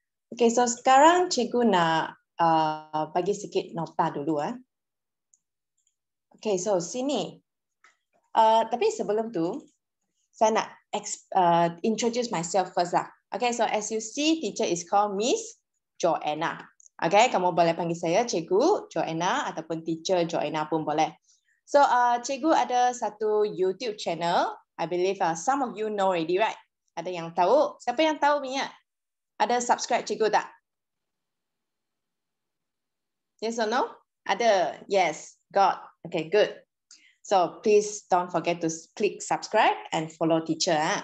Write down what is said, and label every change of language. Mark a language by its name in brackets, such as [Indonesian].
[Malay] Okay, so sekarang cikgu nak bagi sikit nota dulu. Okay, so sini. Tapi sebelum tu, saya nak [English] introduce myself first [Malay] lah. [English] Okay, so as you see, teacher is called Miss Joanna. [Malay] Okay, kamu boleh panggil saya Cikgu Joanna ataupun Teacher Joanna pun boleh. So, cikgu ada satu YouTube channel. [English] I believe some of you know already, right? [Malay] Ada yang tahu? Siapa yang tahu punya? Ada subscribe cikgu tak? [English] Yes or no? Ada. Yes. Got. Okay, good. So please don't forget to click subscribe and follow teacher.